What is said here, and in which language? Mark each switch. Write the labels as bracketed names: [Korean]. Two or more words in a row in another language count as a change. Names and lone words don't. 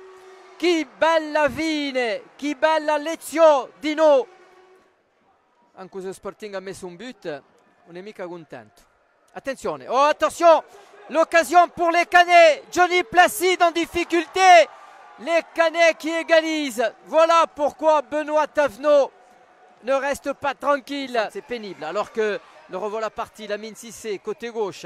[Italian] Che bella fine, che bella lezione di no. Anche se Sporting ha messo un but, non è mica contento. Attenzione, [French] oh attention, l'occasion pour les Canets. Johnny Placide en difficulté. Les Canets qui égalisent. Voilà pourquoi Benoît Tavenot ne reste pas tranquille. C'est pénible alors que le revoilà parti, Lamine Cissé, côté gauche.